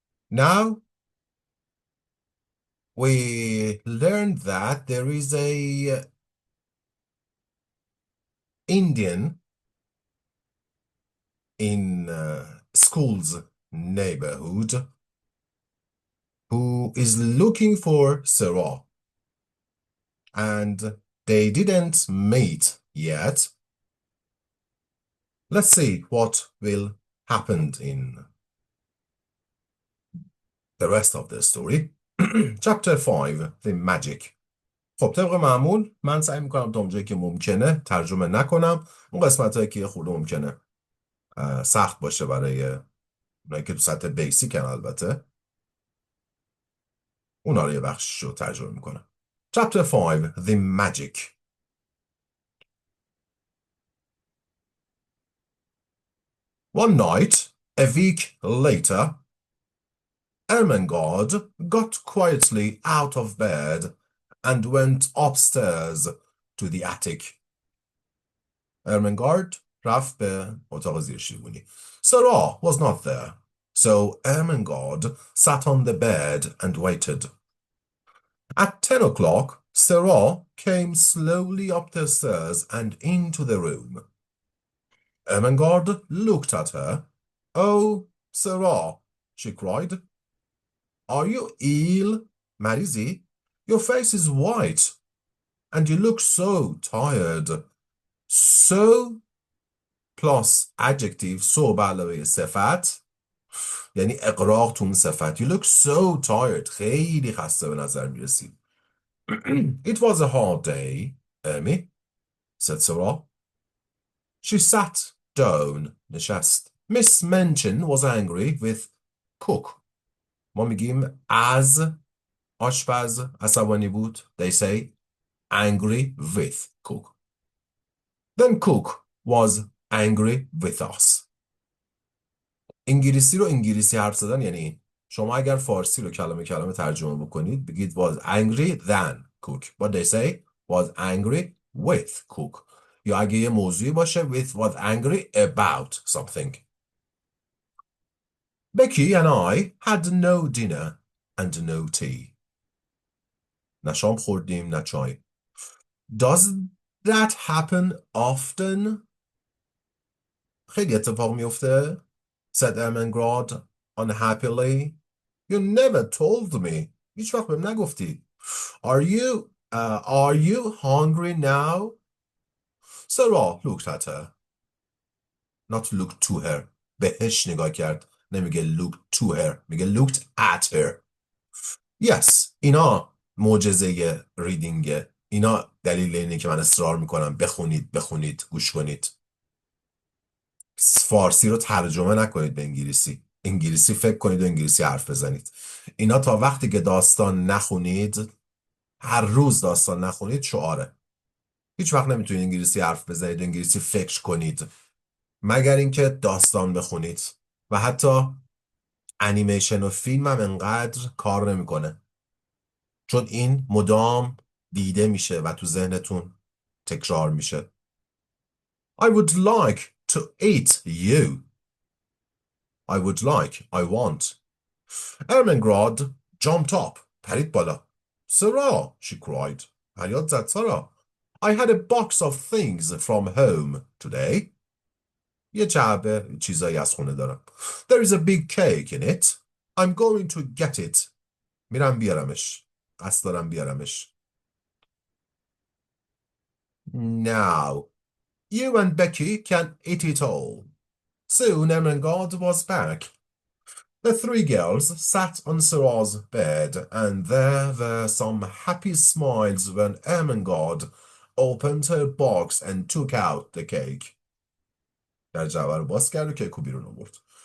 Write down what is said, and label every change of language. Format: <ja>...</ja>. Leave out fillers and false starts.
<en>Now, we learned that there is a Indian in school's neighborhood who is looking for Sarah, and they didn't meet yet. Let's see what will happen in the rest of the story. Chapter 5, The Magic.</en> <fa>خب طبق معمول من سعی میکنم تا اونجایی که ممکنه ترجمه نکنم. اون قسمت هایی که خود ممکنه سخت باشه برای اونایی که تو سطح بیسیکن، البته اونا رو یه بخش رو ترجمه میکنم.</fa> <en>Chapter 5, The Magic. One night, a week later, Ermengarde got quietly out of bed and went upstairs to the attic.</en> <fa>Ermengarde رفت به اتاق زیر شیروانی.</fa> <en>Sarah was not there, so Ermengarde sat on the bed and waited. At 10 o'clock, Sarah came slowly up the stairs and into the room. Ermengarde looked at her. "Oh, Sarah," she cried. "Are you ill,</en> <fa>مریضی?</fa> <en>Your face is white, and you look so tired." So plus adjective, so</en> <fa>به علاوه صفت، یعنی اقراق تو اون صفت.</fa> <en>You look so tired.</en> <fa>خیلی خسته به نظر میرسی.</fa> <en>It was a hard day, Amy, said Sarah. She sat down,</en> <fa>نشست.</fa> <en>Miss Minchin was angry with cook.</en> <fa>ما میگیم از آشپز عصبانی بود.</fa> <en>They say angry with cook. Then cook was angry with us.</en> <fa>انگلیسی رو انگلیسی حرف زدن یعنی شما اگر فارسی رو کلمه کلمه ترجمه بکنید بگید</fa> <en>was angry than cook. But they say was angry with cook.</en> <fa>یا اگه یه موضوعی باشه</fa> <en>with was angry about something. Becky and I had no dinner and no tea.</en> <fa>نه شام خوردیم نه چای.</fa> <en>Does that happen often?</en> <fa>خیلی اتفاق میفته؟</fa> <en>said Ermengarde unhappily. You never told me.</en> <fa>هیچ وقت بهم نگفتی.</fa> <en>Are you hungry now? Sarah looked at her. Not looked to her.</en> <fa>بهش نگاه کرد. نمیگه</fa> <en>looked to her.</en> <fa>میگه</fa> <en>looked at her. Yes.</en> <fa>اینا معجزه ریدینگه. اینا دلیل اینه که من اصرار میکنم بخونید گوش کنید. فارسی رو ترجمه نکنید به انگلیسی. انگلیسی فکر کنید و انگلیسی حرف بزنید. اینا تا وقتی که داستان نخونید، هر روز داستان نخونید، شعاره. هیچ وقت نمیتونید انگلیسی حرف بزنید و انگلیسی فکر کنید مگر اینکه داستان بخونید. و حتی انیمیشن و فیلم هم انقدر کار نمیکنه، چون این مدام دیده میشه و تو ذهنتون تکرار میشه.</fa> <en>I would like to eat you. I would like, I want. Ermengarde jumped up.</en> <fa>پرید بالا.</fa> <en>Sarah, she cried.</en> <fa>فریاد زد سارا.</fa> <en>I had a box of things from home today.</en> <fa>یه جعبه چیزایی از خونه دارم.</fa> <en>There is a big cake in it. I'm going to get it.</en> <fa>میرم بیارمش. قصد دارم بیارمش.</fa> <en>Now, you and Becky can eat it all. Soon Ermengarde was back. The three girls sat on Sarah's bed, and there were some happy smiles when Ermengarde opened her box and took out the cake.</en> <fa>در جعبه رو باز کرد و کیک رو بیرون آورد.</fa>